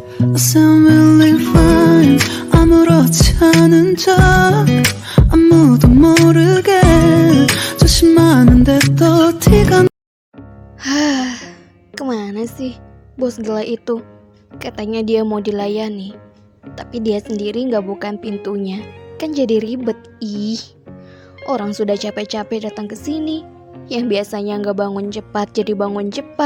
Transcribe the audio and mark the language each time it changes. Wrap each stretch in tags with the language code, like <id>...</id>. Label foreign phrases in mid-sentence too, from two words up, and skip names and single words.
<en>I sound really fine.</en> <ko>아무렇지 않은 척 아무도 모르게 조심하는데 또 티가.</ko> <id>Kemana sih bos gila itu? Katanya dia mau dilayani, tapi dia sendiri gak bukain pintunya. Kan jadi ribet. Ih, orang sudah capek-capek datang ke sini, yang biasanya gak bangun cepat jadi bangun cepat.</id>